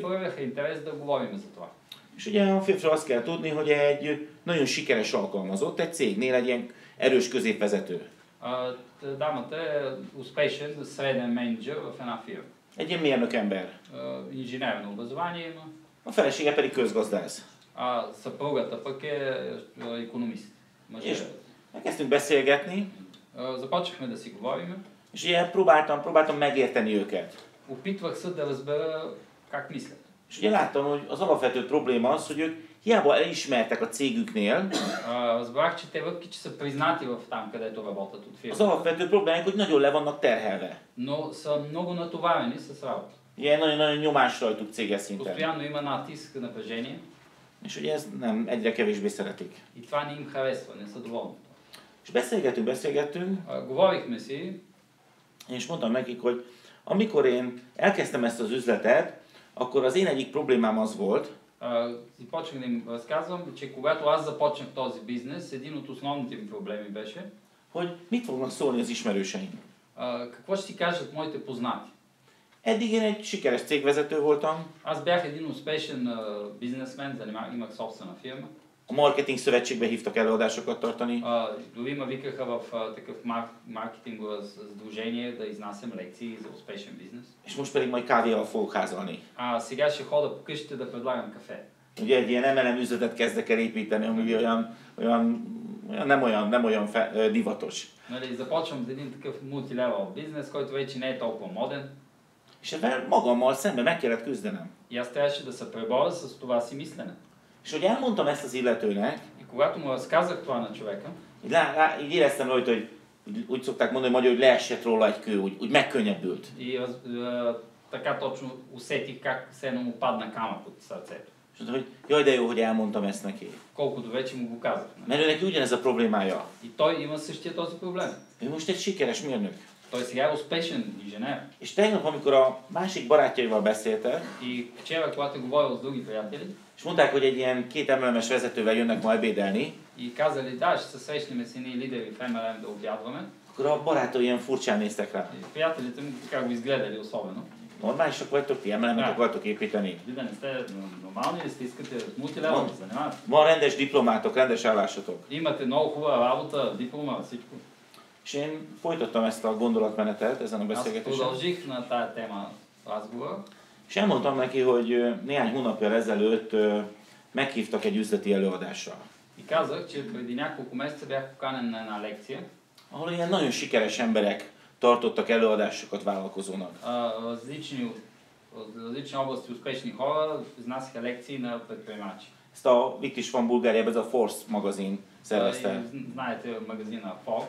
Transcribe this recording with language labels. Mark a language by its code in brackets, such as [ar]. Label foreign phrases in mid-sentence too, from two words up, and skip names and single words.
[bg] проявяха интерес да говорим за това. [hu] És ugye a férfiról azt kell tudni, hogy egy nagyon sikeres alkalmazott, egy cégnél egy ilyen erős középvezető. [bg] Дамата е успешен среден менеджер в една фирма. [hu] Egy ilyen mérnök ember. [bg] Инженерно образование има, [hu] A felesége pedig közgazdász. [bg] а съпругата пък е икономист. [hu] És elkezdtünk beszélgetni, [bg] Започнахме да си говорим. [hu] és ugye próbáltam megérteni őket. [bg] Опитвах се да разбера как мислят. [hu] És ugye láttam, hogy az alapvető probléma az, hogy ők hiába elismertek a cégüknél, [bg] Разбрах, че те въпреки, че са признати в там, където работят от [hu] az [bg] фирмата, [hu] alapvető problémák, hogy nagyon le vannak terhelve. [bg] но са много натоварени с работа. [hu] Ugye nagyon-nagyon nyomás rajtuk céges szinten. [bg] Постоянно има натиск, напрежение [hu] És ugye ezt nem egyre kevésbé szeretik. [bg] и това не им харесва, не са доволни. [hu] És beszélgettünk, [bg] Говорихме си, [hu] és mondtam nekik, hogy amikor én elkezdtem ezt az üzletet, akkor az én egyik problémám az volt, [bg] и почнах да им разказвам, че когато аз започнах този бизнес, един от основните ми проблеми беше [hu] hogy mit fognak szólni az ismerőseim. [bg] какво ще си кажат моите познати. [hu] Eddig én egy sikeres cégvezető voltam, [bg] Аз бях един успешен бизнесмен, имах собствена фирма. [hu] a marketing szövetségbe hívtak előadásokat tartani, [bg] Дори ме викаха в такъв маркетингово сдружение да изнасям лекции за успешен бизнес. [hu] és most pedig majd kávéval fogok házalni. [bg] Сега ще хода по къщите да предлагам кафе. [hu] Ugye egy ilyen MLM üzletet kezdek el építeni, ami nem olyan divatos. [bg] Нали, започвам с един такъв мултилевел бизнес, който вече не е толкова моден. [hu] És ebben magammal szemben meg kellett küzdenem. [bg] И аз трябваше да се преборя с това си мислене. [hu] És hogy elmondtam ezt az illetőnek, [bg] И когато му разказах това на човека, [hu] így éreztem rajta, hogy úgy szokták mondani magyarul, hogy leesett róla egy kő, úgy megkönnyebbült. [bg] и така точно усетих как се едно му падна камък от сърцето. [hu] És mondta, hogy jaj, de jó, hogy elmondtam ezt neki. [bg] Колкото вече му го казах. [hu] Mert ő neki ugyanez a problémája. [bg] И той има същия този проблем. [hu] Ő most egy sikeres mérnök. [bg] Той сега е успешен инженер. [hu] És tegnap, amikor a másik barátjaival beszéltek, [bg] И вчера, когато говорил с други приятели, [hu] és mondták, hogy egy ilyen 2 MLM-es vezetővel jönnek ma ebédelni, [bg] и казали, да, ще се срещнем с едни лидери в MLM да обядваме. [hu] akkor a barátai ilyen furcsán néztek rá. [bg] И приятелите му така го изгледали особено. [hu] Normálisak vagytok, ti MLM-et akartok építeni. [bg] Вие да не сте нормални ли сте, искате с мултилевел да се занимавате? [hu] Van rendes diplomátok, rendes állásotok. [bg] Имате много хубава работа, диплома, всичко. [hu] És én folytattam ezt a gondolatmenetet ezen a [bg] Аз [hu] beszélgetésen. [bg] продължих на тая тема разговора. [hu] És elmondtam neki, hogy néhány hónappal ezelőtt meghívtak egy üzleti előadásra. [bg] И казах, че преди няколко месеца бях поканен на една лекция. [hu] Ahol ilyen nagyon sikeres emberek tartottak előadásokat vállalkozónak. [bg] Различни области успешни хора изнасяха лекции на предприемачи. [hu] Ezt itt is van Bulgáriában, ez a Force magazin szervezte. [bg] Знаете магазина Forbes.